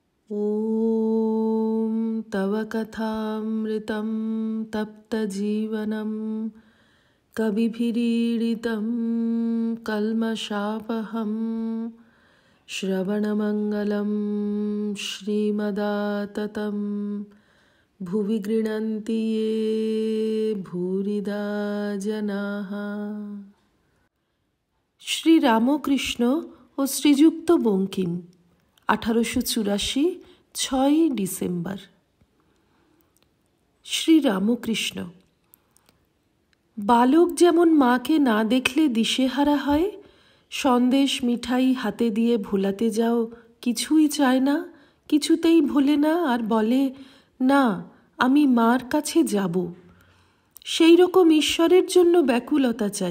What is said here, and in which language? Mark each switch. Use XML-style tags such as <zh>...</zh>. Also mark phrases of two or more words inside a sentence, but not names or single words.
<sa>ॐ तव कथामृतं तप्तजीवनं कविभिरीडितं कल्मषापहं श्रवणमङ्गलं श्रीमदाततं भुवि गृह्णन्ति ये भूरिदा जनाः।</sa> <bn>শ্রী রামকৃষ্ণ ও শ্রীযুক্ত বঙ্কিম 1884 6 ডিসেম্বর। শ্রী রামকৃষ্ণ। বালক যেমন মাকে না দেখলে দিশেহারা হয়, সন্দেশ মিঠাই হাতে দিয়ে ভোলাতে যাও কিছুই চায় না, কিছুতেই ভোলে না আর বলে না আমি মার কাছে যাব, সেই রকম ঈশ্বরের জন্য ব্যাকুলতা চাই।</bn>